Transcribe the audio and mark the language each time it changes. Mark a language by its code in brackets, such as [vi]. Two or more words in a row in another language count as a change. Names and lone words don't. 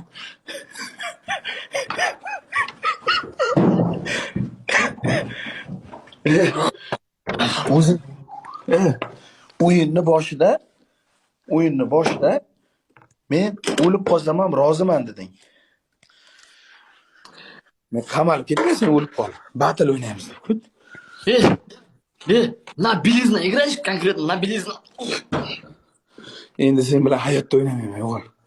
[uz] O'zi o'yinni boshida men o'lib qolsam ham roziman deding. Men qamalib ketmaysan, o'lib qol. Battle o'ynaymiz. Kut. [ru] На белизна играешь конкретно, на белизна. [uz] Endi sen bilan hayotda o'ynamayman, o'g'il.